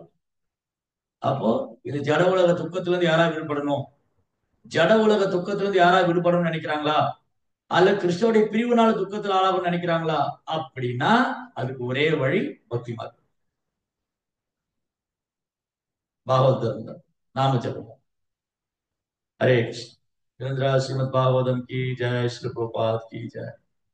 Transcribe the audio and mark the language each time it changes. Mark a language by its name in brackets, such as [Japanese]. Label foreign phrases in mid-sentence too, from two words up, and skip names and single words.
[Tamil] அப்போ இது ஜட உலக துக்கத்துல இருந்து யாராவது விடுபடணும், ஜட உலக துக்கத்துல இருந்து யாராவது விடுபடணும்னு நினைக்கிறாங்களா, அல்ல கிருஷ்ணனுடைய பிரிவுனால துக்கத்துல ஆளாகும்னு நினைக்கிறாங்களா? அப்படின்னா அதுக்கு ஒரே வழி பக்தி மார்க்கம், பாகவத் தர்மம், நாம ஜபம். [Hindi] हरे कृष्ण। श्रीमद् भागवतम की जय, श्री प्रभुपाद की जय।